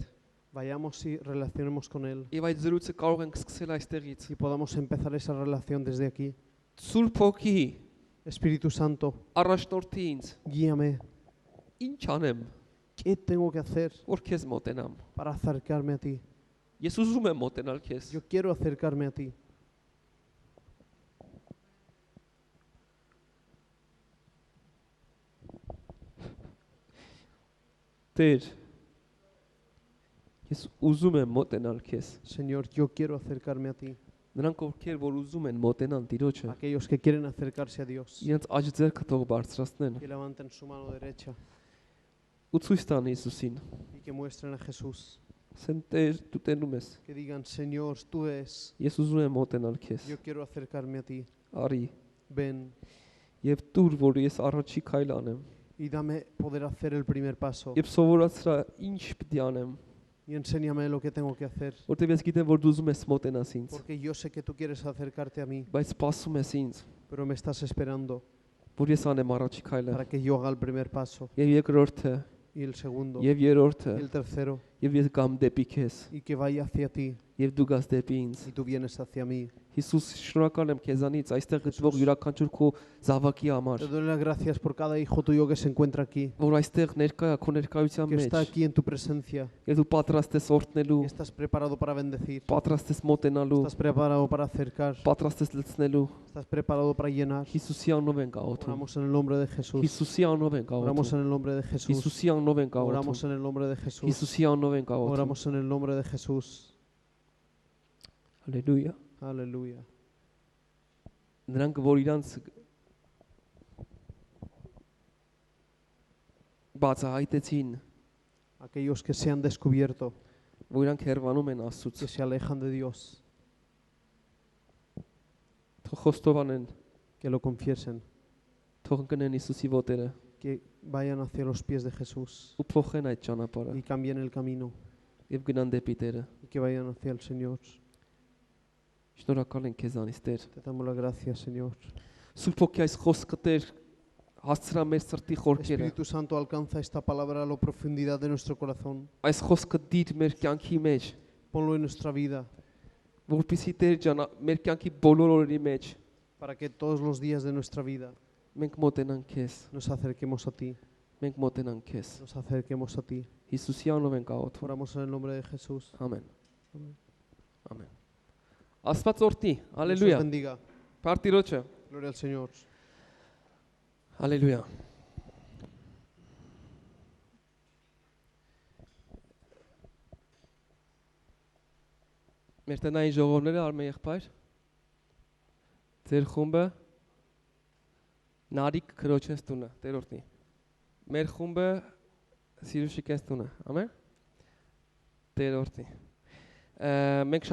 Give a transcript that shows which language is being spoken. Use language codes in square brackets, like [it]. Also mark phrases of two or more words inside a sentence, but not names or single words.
[es] Vayamos y relacionemos con Él [hy] Եվ այդ զրույցը կարող ենք սկսել այստեղից։ [es] y podamos empezar esa relación desde aquí. [hy] Սուրբ Հոգի, [es] Espíritu Santo, [hy] առաջնորդի ինձ։ [es] guíame. [hy] Ինչ անեմ, [es] ¿Qué tengo que hacer [hy] որ քեզ մոտենամ։ [es] para acercarme a ti? [hy] Ես ուզում եմ մոտենալ քեզ։ [es] Yo quiero acercarme a ti. [hy] Տեր, ես ուզում եմ մոտենալ քեզ։ [es] Señor, yo quiero acercarme a ti. [hy] Նրանք ովքեր որ ուզում են մոտենալ Տիրոջը, [es] Aquellos que quieren acercarse a Dios, [hy] իրենց աջ ձեռքը թող բարձրացնեն [es] que levanten su mano derecha [hy] ու ցույց տան Հիսուսին։ [es] y que muestren a Jesús. [hy] Ասեն Տեր, դու տենում ես։ [es] Que digan, Señor, tú es. [hy] Ես ուզում եմ մոտենալ քեզ։ [es] Yo quiero acercarme a ti. [hy] Արի [es] Ven [hy] եւ դուր որ ես առաջի քայլ անեմ։ [es] y dame poder hacer el primer paso. [hy] Եվ սովորացրա ինչ պիտի անեմ, [es] Y enséñame lo que tengo que hacer. [hy] որտեւ ես գիտեմ որ դու ուզում ես մոտենաս ինձ, [es] Porque yo sé que tú quieres acercarte a mí, [hy] բայց սպասում ես ինձ, [es] pero me estás esperando [hy] որ ես անեմ առաջի քայլը։ [es] para que yo haga el primer paso. [hy] Եվ երկրորդը, [es] Y el segundo. [hy] եւ երրորդը, [es] Y el tercero. [hy] եւ ես գամ դեպի քեզ, [es] Y que vaya hacia ti. [hy] եւ դու գաս դեպի ինձ։ [es] Y tú vienes hacia mí. [hy] Հիսուս, շնորհակալ եմ քեզանից այստեղ գտնվող յուրաքանչյուր քո զավակի համար, [es] Te doy las gracias por cada hijo tuyo que se encuentra aquí, [hy] որ այստեղ ներկա է քո ներկայության [es] que [hy] մեջ, [es] está aquí en tu presencia, [hy] եւ դու պատրաստ ես օրհնելու, [es] que estás preparado para bendecir, [hy] պատրաստ ես մոտենալու, [es] estás preparado para acercar, [hy] պատրաստ ես լցնելու։ [es] estás preparado para llenar. [hy] Հիսուսի անունով ենք աղոթում։ [es] Oramos en el nombre de Jesús. [hy] Հիսուսի անունով ենք [es] Oramos [hy] աղոթում։ [es] en el nombre de Jesús. [hy] Հիսուսի անունով ենք աղոթում։ [es] Oramos en el nombre de Jesús. [hy] Հիսուսի անունով ենք աղոթում։ [es] Oramos en el nombre de Jesús. [hy] Հալելույա։ [es] Aleluya. [hy] Նրանք որ իրանց բացահայտեցին, [es] Aquellos que se han descubierto, [hy] որ իրանք հեռվանում են Աստծուց, [es] que se alejan de Dios, [hy] թող խոստովանեն, [es] que lo confiesen, [hy] թող ընկնեն Հիսուսի ոտերը [es] que vayan hacia los pies de Jesús [hy] ու փոխեն այդ ճանապարհը [es] y cambien el camino [hy] եւ գնան դեպի Տերը։ [es] y que vayan hacia el Señor. [hy] Շնորհակալ ենք քեզանից Տեր։ [es] Te damos las gracias, Señor. [hy] Սուրբ ոգի այս խոսքը Տեր հասցրա մեր սրտի խորքերը։ [es] Espíritu Santo, alcanza esta palabra a la profundidad de nuestro corazón. [hy] Այս խոսքը դիր մեր կյանքի մեջ, [es] Ponlo en nuestra vida [hy] որպեսզի Տեր ջան մեր կյանքի բոլոր օրերի մեջ [es] para que todos los días de nuestra vida [hy] մենք մոտենանք քեզ, [es] nos acerquemos a ti. [hy] մենք մոտենանք քեզ։ [es] Nos acerquemos a ti. [hy] Հիսուսի անունով ենք աղոթում։ [es] Oramos en el nombre de Jesús. [hy] Ամեն։ [es] Amén. [hy] Ամեն։ Աստված օրհնի։ [es] Dios os [hy] Հալելույա։ [es] bendiga. [hy] Պարտիրոջը։ [es] Gloria al Señor. [hy] Հալելույա։ Մեր տնային ժողովները արմեն եղբայր։ Ձեր խումբը նարիք քրոջես տունը, Տեր օրհնի։ Մեր խումբը սիրուշիկես տունը, ամեն։ Տեր օրհնի։ Մենք